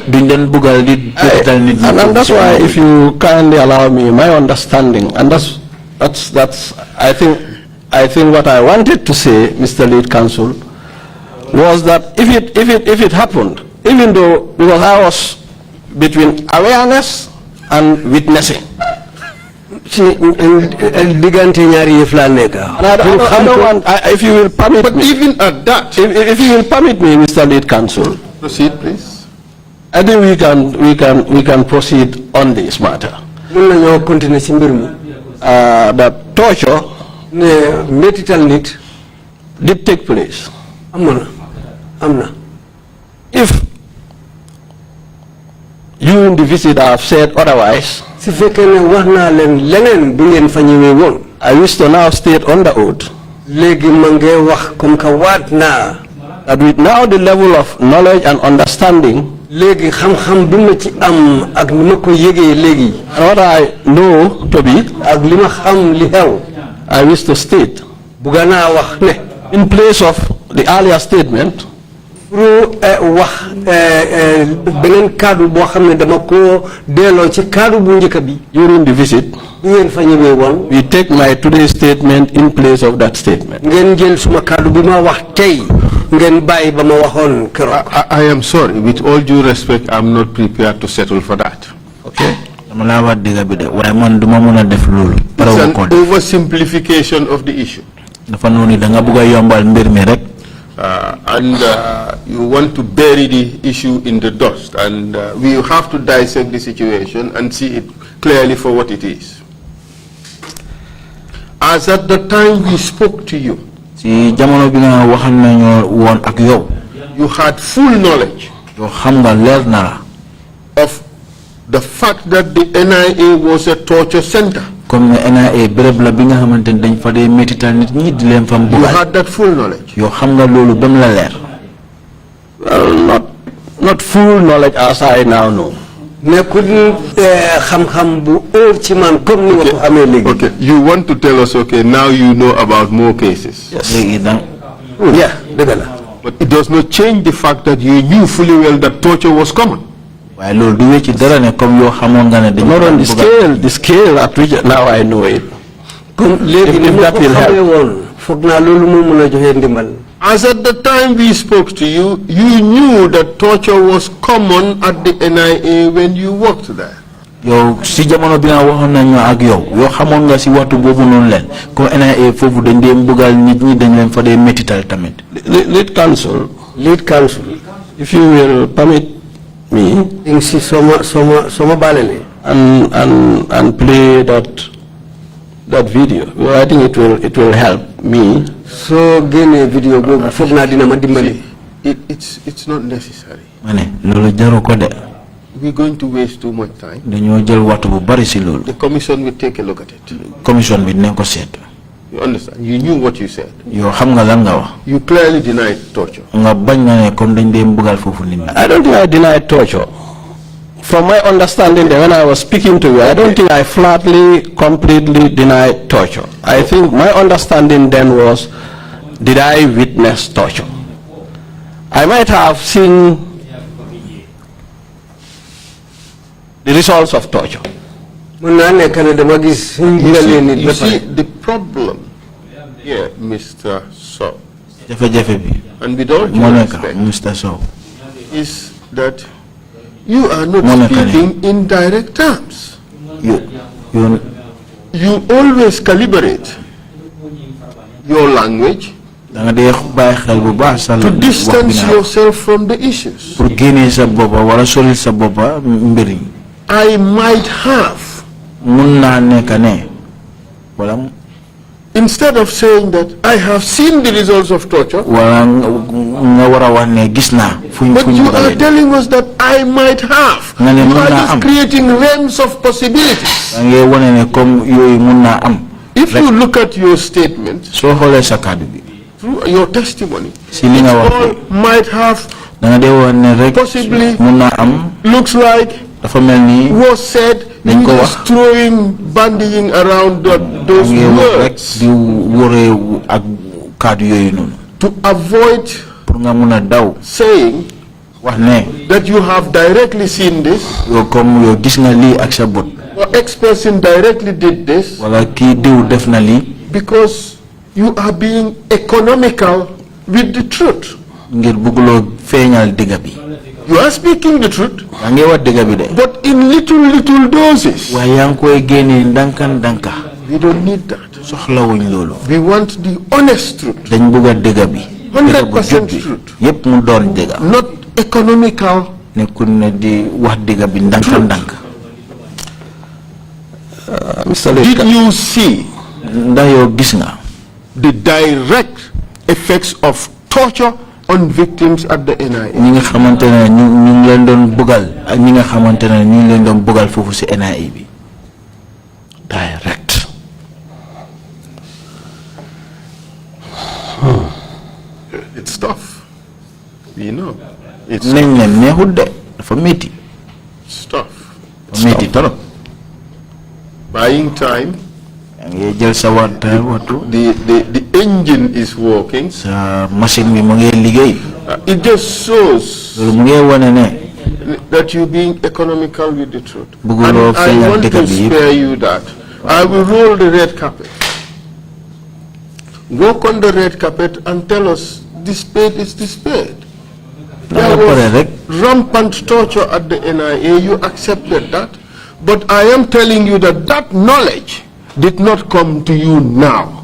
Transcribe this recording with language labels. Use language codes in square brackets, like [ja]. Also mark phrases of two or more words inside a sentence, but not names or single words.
[en] And that's why, if you kindly allow me, my understanding, and that's I think what I wanted to say, Mr. Lead Counsel, was that if it happened, even though, because I was between awareness and witnessing. [wo] digante ñaari yëf la nekk. [en] If you will permit But me, even at that, if you will permit me, Mr. Lead Counsel, proceed, please. I think we can proceed on this matter. [wo] Mën nañoo continuer ci mbir mi. [en] That torture [wo] ne métital nit [en] did take place. [wo] Amna. [en] If you in the visit have said otherwise, [wo] Si fekkee ne wax naa leen leneen bi ngeen fa ñëwee woon. [en] I wish to now state on the oath [wo] Léegi ma ngi wax [fr] comme que [wo] waat naa. [en] that with now the level of knowledge and understanding, [wo] Léegi xam-xam bi ma ci am ak ni ma ko yëgee léegi. [en] and what I know to be, [wo] ak li ma xam li xew. [en] I wish to state, [wo] Bugga naa wax ne. [en] in place of the earlier statement, [wo] pour wax beneen kaddu boo xam ne dama ko delloo ci kaddu bu njëkk bi. [en] during the visit, [wo] bu ngeen fa ñëwee woon. [en] we take my today's statement in place of that statement. [wo] ngeen jël suma kaddu bi ma wax tey ngeen bàyyi ba ma waxoon keroog. [en] I am sorry. With all due respect, I'm not prepared to settle for that. Okay? [wo] dama laa wax dëgg bi de waaye man duma mën a def loolu. [en] It's an oversimplification of the issue. [wo] dafa noonu da nga bëgg a yombal mbir mi rek. [en] And you want to bury the issue in the dust, and we have to dissect the situation and see it clearly for what it is. As at the time we spoke to you, [wo] si jamono bi nga waxal nañu woon ak yow. [en] you had full knowledge [wo] yow xam nga leer na la. [en] of the fact that the NIA was a torture center. [wo] comme ne NIA béréb la bi nga xamante ne dañ fa dee métital nit ñi di leen fam [en] You [wo] bugal. [en] had that full knowledge. [wo] yow xam nga loolu ba mu la leer. [en] Well, not full knowledge as I now know. [wo] nekkul xam-xam bu óor ci man comme ni ma ko xamee léegi. [en] Okay, you want to tell us, okay, now you know about more cases. Yes. [wo] léegi da yeah dëgg la. [en] But it does not change the fact that you knew fully well that torture was common. [wo] waaye loolu du wecci dara ne comme yow xamoon nga ne dañ [en] Not on [wo] bugal. [en] the scale at which now I know it. [wo] comme léegi ni [en] if [wo] ma [en] that [wo] ko [en] will help. [wo] xamee woon foog naa loolu moo mën a joxe ndimbal. [en] As at the time we spoke to you, you knew that torture was common at the NIA when you worked there. [wo] yow si jamono bi nga waxoon nañu ak yow xamoon nga si waxtu boobu noonu leen comme NIA foofu dañ dee mbugal nit ñi dañ leen fa dee métital tamit. [en] Lead counsel, if you will permit me [wo] in si soma balele [en] and play that video. Well, I think it will help me. [wo] so génnee vidéo boobu foog naa dina ma dimbali. [en] It's not necessary. [wo] ma ne loolu jaru ko de. [en] We're going to waste too much time. [wo] dañoo jël waxtu bu bari si loolu. [en] The commission will take a look at it. [wo] commission bi dinañ ko seet. [en] You understand? You knew what you said. [wo] yow xam nga lan nga wax. [en] You clearly denied torture. [wo] nga bañ na ne comme dañ dee mbugal foofu nit ñi. [en] I don't think I denied torture. From my understanding when I was speaking to you, I don't think I flatly, completely denied torture. I think my understanding then was, did I witness torture? I might have seen the results of torture. You see, the problem here, Mr. Sowe, [wo] jafe-jafe bi. [en] and with all due [wo] moo nekk [en] respect, Mr. Sowe. is that you are not Monica. speaking in direct terms. you You always calibrate your language [wo] da nga dee bàyyi xel bu baax sa [en] to [wo] wax bi [en] distance [wo] nga wax. [en] yourself from the issues. [wo] pour génnee sa boppa wala solil sa boppa mbir yi. [en] I might have, [wo] mun naa nekk ne wala [en] instead of saying that I have seen the results of torture, [wo] wala nga war a wax ne gis naa fuñ [en] but you are [wo] bugalee. [en] telling us that I might have. [wo] Nga ne [en] You [wo] mun [en] are [wo] naa [en] just [wo] am. [en] creating realms of possibilities. [wo] da ngay wane ne comme yooyu mun naa am. [en] If you look at your statement, [wo] soo xoolee sa kàddu bi. [en] through your testimony, [wo] si li nga wax [en] all might have, [wo] da nga dee wax ne rek [en] possibly, [wo] mun naa am [en] looks like, [wo] dafa mel ni [en] was said, [wo] Dañ [en] you [wo] ko [en] just [wo] wax. [en] throwing, bandying around those [wo] ngay wax rek [en] words [wo] di wóoree ak kàddu yooyu noonu [en] to avoid [wo] pour nga mun a daw [en] saying [wo] wax ne [en] that you have directly seen this, [wo] yow comme yow gis nga lii ak sa bët [en] or X person directly did this, [wo] wala kii diw def na lii [en] because you are being economical with the truth. [wo] ngir bëgguloo feeñal digga bi. [en] You are speaking the truth, [wo] yaa ngi wax dëgg bi de. [en] but in little doses. [wo] waaye yaa ngi koy génnee ndànka. [en] We don't need that. [wo] soxlawuñ loolu. [en] We want the honest truth. [wo] dañ bëgg a dëgg bi. [en] 100% truth. [wo] yépp mu doon dëgg. [en] Not economical. [wo] nekkul ne di wax dëgg bi ndànk. [en] Mr. Did you see [wo] ndax yow gis nga. [en] the direct effects of torture on victims at the NIA? [wo] ñi nga xamante ne ñu ngi leen doon bëggal ak ñi nga xamante ne ñu ngi leen doon bëggal foofu si NIA bi. [en] Direct. It's tough. We know. It's [wo] nañ ne neexut de dafa métti. [en] tough. [wo] dafa métti trop. [en] Buying time. [wo] yaa ngi jël sa waxtu. [en] The engine is working. [wo] sa machine bi mu ngi liggéey. [en] It just shows [wo] loolu mu ngi wane ne. [en] that you're being economical with the truth. And [wo] bëgguloo [en] I [wo] feeñal [en] want [wo] dëgg [en] to [wo] bi yëpp. [en] spare you that. I will roll the red carpet. Walk on the red carpet and tell us this spade is the spade. There was rampant torture at the NIA. You accepted that. But I am telling you that that knowledge did not come to you now.